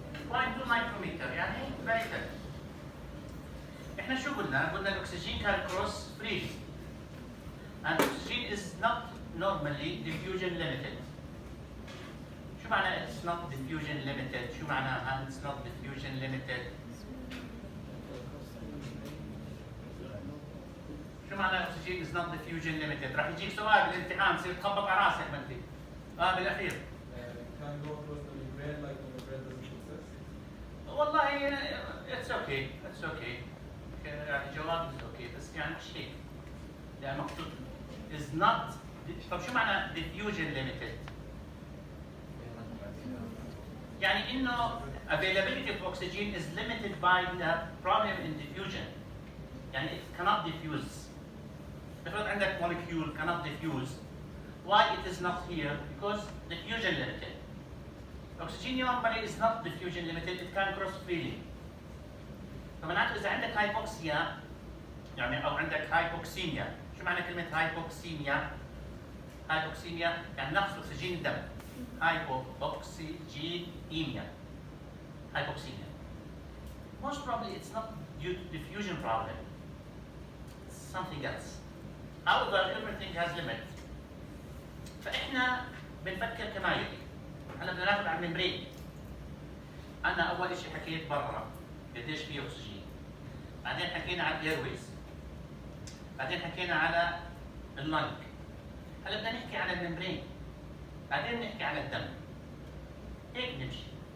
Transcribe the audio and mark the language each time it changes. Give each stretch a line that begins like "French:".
English: 0.2 micrometer
Arabic: يعني
English: very thin.
Arabic: احنا شو قلنا؟ قلنا الاكسجين
English: can cross freely. And oxygen is not normally diffusion limited.
Arabic: شو معنى
English: it's not diffusion limited؟
Arabic: شو معناها it's not diffusion limited؟ شو معنى الاكسجين
English: is not diffusion limited؟
Arabic: راح يجيك سؤال بالامتحان تصير تخبط على راسك ما انت. بالاخير.
English: Can go across the membrane like the membrane doesn't exist.
Arabic: والله
English: it's okay.
Arabic: يعني جواب
English: is okay
Arabic: بس يعني مش هيك. يعني مكتوب
English: is not.
Arabic: طب شو معنى
English: diffusion limited؟
Arabic: يعني انه
English: availability of oxygen is limited by the problem in diffusion.
Arabic: يعني
English: it cannot diffuse.
Arabic: افرض عندك
English: molecule cannot diffuse. Why it is not here? Because diffusion limited. Oxygen normally is not diffusion limited, it can cross freely.
Arabic: فمعناته اذا عندك هايبوكسيا يعني او عندك هايبوكسيميا، شو معنى كلمه هايبوكسيميا؟ هايبوكسيميا يعني نقص اكسجين الدم.
English: Hypoxygemia. Hypoxemia. Most probably it's not due to diffusion problem. It's something else. However, everything has limit.
Arabic: فإحنا بنفكر كما يلي. هلا بدنا ناخذ على الممبرين. أنا أول شيء حكيت برا قديش فيه أكسجين. بعدين حكينا على الإيرويز. بعدين حكينا على اللنج. هلا بدنا نحكي على الممبرين. بعدين نحكي على الدم. هيك نمشي.